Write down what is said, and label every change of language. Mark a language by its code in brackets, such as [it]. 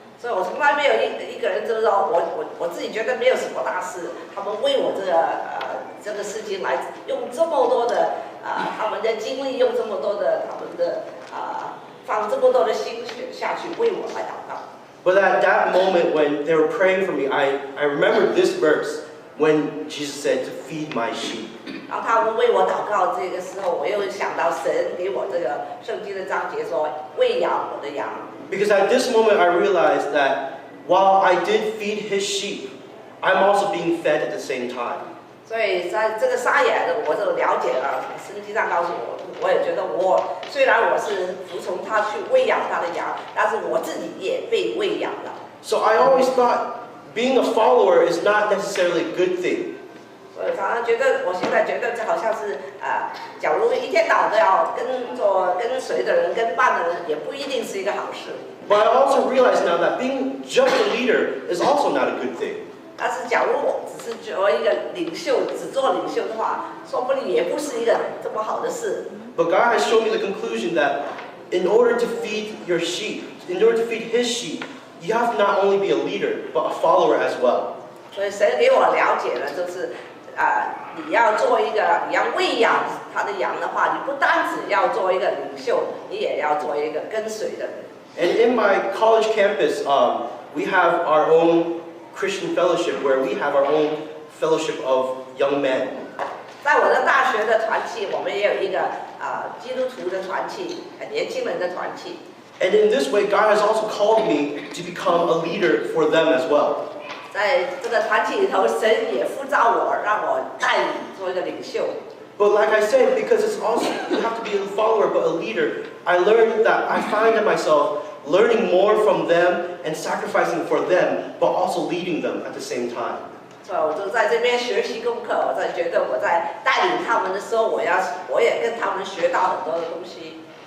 [zh] 所以我从来没有一个人就是说我自己觉得没有什么大事，他们为我这个事情来用这么多的他们的精力，用这么多的他们的放这么多的心血下去为我来祷告。 [en] But at that moment when they were praying for me, I remembered this verse when Jesus said to feed my sheep. [zh] 然后他们为我祷告这个时候，我又想到神给我这个圣经的章节说喂养我的羊。 [en] Because at this moment I realized that while I did feed his sheep, I'm also being fed at the same time. [zh] 所以在这个撒野的，我就了解了，圣经上告诉我，我也觉得虽然我是服从他去喂养他的羊，但是我自己也被喂养了。 [en] So I always thought being a follower is not necessarily a good thing. [zh] 所以常常觉得，我现在觉得这好像是假如一天到晚都要跟随的人、跟伴的人，也不一定是一个好事。 [en] But I also realize now that being just a leader is also not a good thing. [zh] 但是假如我只是做一个领袖，只做领袖的话，说不定也不是一个这么好的事。 [en] But God has shown me the conclusion that in order to feed your sheep, in order to feed his sheep, you have to not only be a leader, but a follower as well. [zh] 所以神给我了解了，就是你要喂养他的羊的话，你不单只要做一个领袖，你也要做一个跟随的人。 [en] And in my college campus, we have our own Christian fellowship where we have our own fellowship of young men. [zh] 在我的大学的团契，我们也有一个基督徒的团契，年轻人的团契。 [en] And in this way, God has also called me to become a leader for them as well. [zh] 在这个团体里头，神也呼召我，让我带领做一个领袖。 [en] But like I said, because it's also, you have to be a follower but a leader, I learned that I find myself learning more from them and sacrificing for them, but also leading them at the same time. [zh] 所以我就在这边学习功课，我在觉得我在带领他们的时候，我也跟他们学到很多的东西。